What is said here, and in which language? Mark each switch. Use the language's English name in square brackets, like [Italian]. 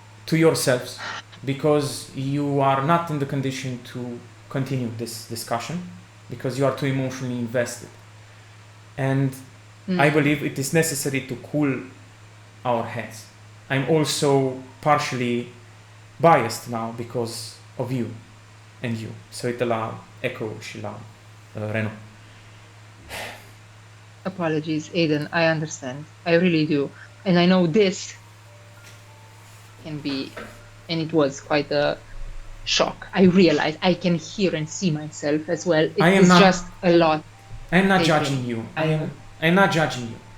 [English] to yourselves because you are not in the condition to continue this discussion because you are too emotionally invested. And I believe it is necessary to cool our heads. I'm also partially biased now because of you and you. [Romanian] Se uită la Echo și la Reno. [English] Apologies, Aiden, I understand. I really do. And I know this can be, and it was quite a shock. I realize I can hear and see myself as well. It I am is not- just a lot. I'm not Thank you. judging you. I'm not judging you.